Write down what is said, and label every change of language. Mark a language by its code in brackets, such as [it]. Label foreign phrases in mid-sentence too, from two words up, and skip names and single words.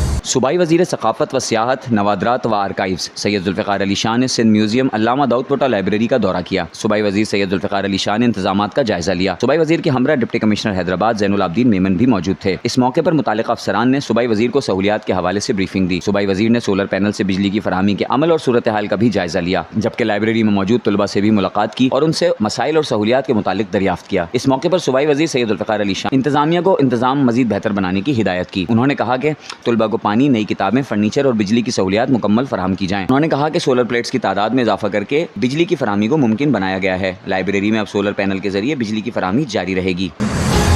[ur] صوبائی وزیر ثقافت و سیاحت، نوادرات و آرکائیوز سید ذوالفقار علی شاہ نے سندھ میوزیم، علامہ داؤد پوٹا لائبریری کا دورہ کیا. صوبائی وزیر سید ذوالفقار علی شاہ نے انتظامات کا جائزہ لیا. صوبائی وزیر کے ہمراہ [en] Deputy Commissioner [ur] حیدرآباد زین العابدین میمن بھی موجود تھے. اس موقع پر متعلقہ افسران نے صوبائی وزیر کو سہولیات کے حوالے سے بریفنگ دی. صوبائی وزیر نے [en] solar panel [ur] سے بجلی کی فراہمی کے عمل اور صورت حال کا بھی جائزہ لیا، جبکہ لائبریری میں موجود طلبہ سے بھی ملاقات کی اور ان سے مسائل اور سہولیات کے متعلق دریافت کیا. اس موقع پر صوبائی وزیر سید ذوالفقار علی شاہ انتظامیہ کو انتظام مزید بہتر بنانے کی ہدایت کی. انہوں نے کہا کہ طلبہ کو پانی، نئی کتابیں، فرنیچر اور بجلی کی سہولیات مکمل فراہم کی جائیں. انہوں نے کہا کہ [en] solar plates [ur] کی تعداد میں اضافہ کرکے بجلی کی فراہمی کو ممکن بنایا گیا ہے. لائبریری میں اب [en] solar panel [ur] کے ذریعے بجلی کی فراہمی جاری رہے گی.